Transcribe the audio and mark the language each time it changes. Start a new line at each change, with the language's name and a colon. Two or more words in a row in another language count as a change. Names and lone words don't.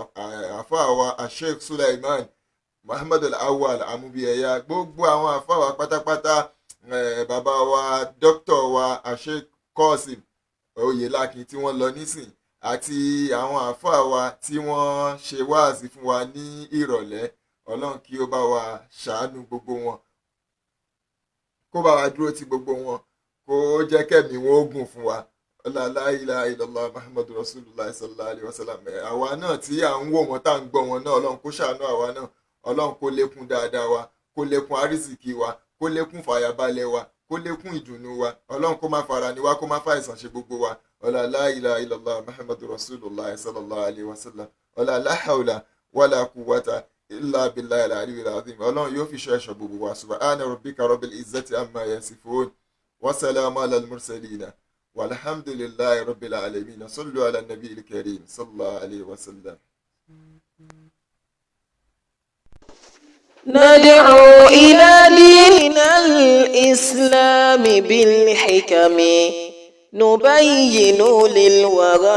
Yoruba: Àfáà wa Sheikh Sulaiman Muhammad Al-Awwal Amubiyaya, gbogbo àwọn àfáà wa pátápátá, bàbá wa dókítà wa Sheikh Qasim Oyelakin tí wọ́n lọ nísìn, àti àwọn àfáà wa tí wọ́n ṣe wáàsí fún wa ní ìrọ̀lẹ́. Ọlọ́run kí ó bá wa ṣàánú gbogbo wọn, kó bá wa dúró ti gbogbo wọn, kó jẹ́ kẹ́mi wọn ó gùn fún wa.
Arabic: لا إله إلا الله محمد رسول الله صلى الله عليه وسلم.
Yoruba: Àwa náà tí à ń wò wọ́n tá à ń gbọ́ wọn náà, Ọlọ́run kó ṣàánú àwa náà, Ọlọ́run kó lékún dáadáa wa, kó lékún àrísìkí wa, kó lékún fàyàbalẹ̀ wa, kó lékún ìdùnnú wa. Ọlọ́run kó má fara ni wa, kó má fàìsàn ṣe gbogbo wa.
Arabic: لا إله إلا الله محمد رسول الله صلى الله عليه وسلم. لا حول ولا قوة إلا بالله العلي العظيم.
Yoruba: Ọlọ́run yóò fi ṣọ́ ẹ̀ṣọ́ gbogbo wa.
Arabic: سبحان ربك رب العزة عما يصفون وسلام على المرسلين والحمد لله رب العالمين. صلوا على النبي الكريم صلى الله عليه وسلم. ندعو إلى ديننا الإسلام بالحكم نبين للورى